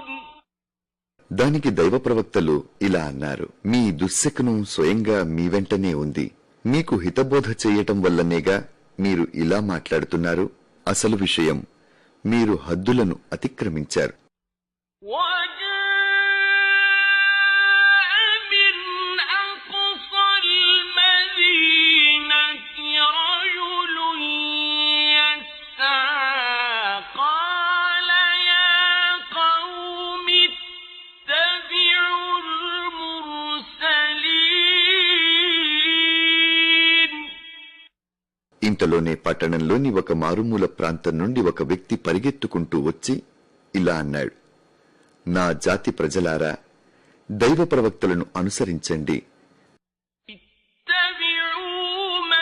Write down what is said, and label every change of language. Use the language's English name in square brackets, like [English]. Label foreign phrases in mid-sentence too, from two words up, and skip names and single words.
[Telugu] దానికి దైవ ప్రవక్తలు ఇలా అన్నారు, మీ దుశ్శకునం స్వయంగా మీ వెంటనే ఉంది. మీకు హితబోధ చేయటం వల్లనేగా మీరు ఇలా మాట్లాడుతున్నారు. అసలు విషయం మీరు హద్దులను అతిక్రమించారు. [Arabic] وجاء من أقصى المدينة رجل يسعى قال يا قوم اتبعوا المرسلين [Telugu] ఇంతలోనే పట్టణంలోని ఒక మారుమూల ప్రాంతం నుండి ఒక వ్యక్తి పరిగెత్తుకుంటూ వచ్చి ఇలా అన్నాడు, నా జాతి ప్రజలారా, దైవ ప్రవక్తలను అనుసరించండి. [Arabic] اتبعوا